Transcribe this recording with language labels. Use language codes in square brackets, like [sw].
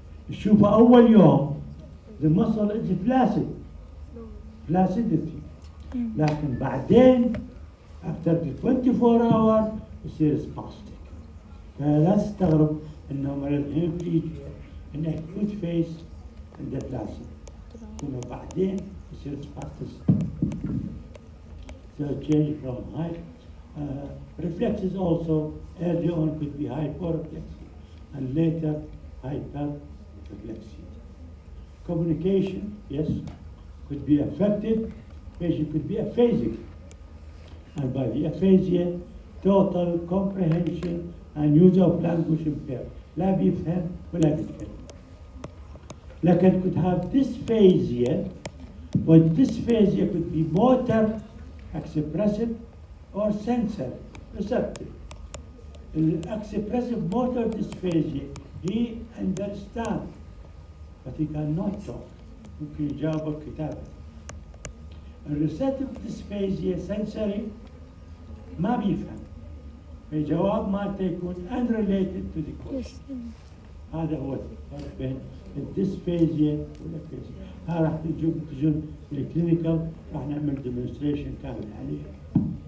[ar] شوف أول يوم [en] the muscle is flaccid, flaccidity. [ar] لكن بعدين [en] after the 24 hours يصير spastic. [ar] فلا تستغرب إنه مريض [en] hemiplegia in acute phase in the flaccid. [ar] إنه بعدين يصير spastic. [en] So change from high reflexes also early on could be hyporeflexia and later hyperreflexia. Communication, yes, could be affected. Patient could be aphasic, and by the aphasia, total comprehension and use of language impaired. [ar] لا بيفهم ولا بيتكلم. [en] لكن could have dysphasia, but dysphasia could be motor, expressive, or sensory, receptive. Expressive motor dysphasia, he understands, but he cannot talk. [ar] ممكن يجاوب كتابة. [en] Receptive dysphasia sensory [ar] ما بيفهم. الجواب مالته يكون [en] unrelated to the question. [ar] هذا هو الفرق بين الديسفيزيا والافيزيا. ها راح تجون الكلينيكال راح نعمل ديمونستريشن كامل عليها.